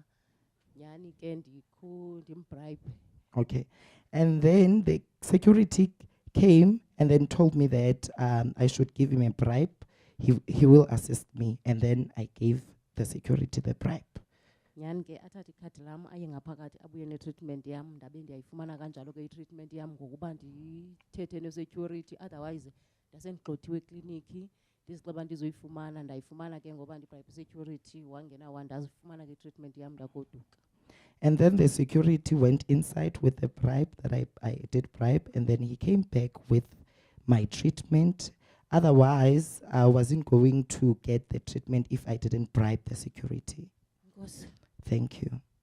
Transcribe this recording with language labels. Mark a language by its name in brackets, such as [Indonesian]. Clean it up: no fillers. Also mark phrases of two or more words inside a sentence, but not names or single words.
[Xhosa] Nyani ke ndimbribe. [English] Okay. And then the security came and then told me that I should give him a bribe. He will assist me. And then I gave the security the bribe. [Xhosa] Nyani ke athatha ikhadi lam aye ngaphakathi abuye ne-treatment yam ndabe ndiyayifumana kanjalo ke i-treatment yam ngokuba ndithethe ne-security, otherwise ndasendigxothiwe ekliniki ndizixeba ndizoyifumana ndayifumana ke ngoba ndibribe security wangena wandazifumana ke i-treatment yam ndagoduka. [English] And then the security went inside with the bribe that I did bribe, and then he came back with my treatment. Otherwise, I wasn't going to get the treatment if I didn't bribe the security. Thank you.